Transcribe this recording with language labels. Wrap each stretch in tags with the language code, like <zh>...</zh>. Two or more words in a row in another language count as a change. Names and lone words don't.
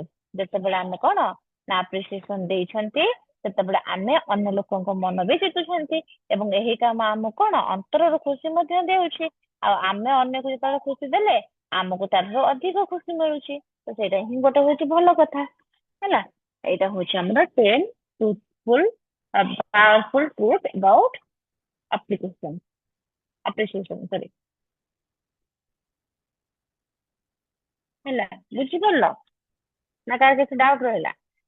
<or>ଯେତେବେଳେ ଆମେ କଣ ନା ଆପ୍ରିସିଏସନ ଦେଇଛନ୍ତି ସେତେବେଳେ ଆମେ ଅନ୍ୟ ଲୋକଙ୍କ ମନ ବି ଜିତୁଛନ୍ତି, ଏବଂ ଏହି କାମ ଆମକୁ କଣ ଅନ୍ତରରୁ ଖୁସି ମଧ୍ୟ ଦେଉଛି। ଆଉ ଆମେ ଅନ୍ୟକୁ ଯେତେବେଳେ ଖୁସି ଦେଲେ ଆମକୁ ତାଠାରୁ ଅଧିକ ଖୁସି ମିଳୁଛି। ତ ସେଇଟା ହିଁ ଗୋଟେ ହଉଛି ଭଲ କଥା ହେଲା। ଏଇଟା ହଉଛି ଆମର 10</or> <en>truthful powerful truth about appreciation</en> <or>ସରି ହେଲା। ବୁଝିପାରିଲ ନା କାହାର କିଛି ଡାଉଟ ରହିଲା?</or>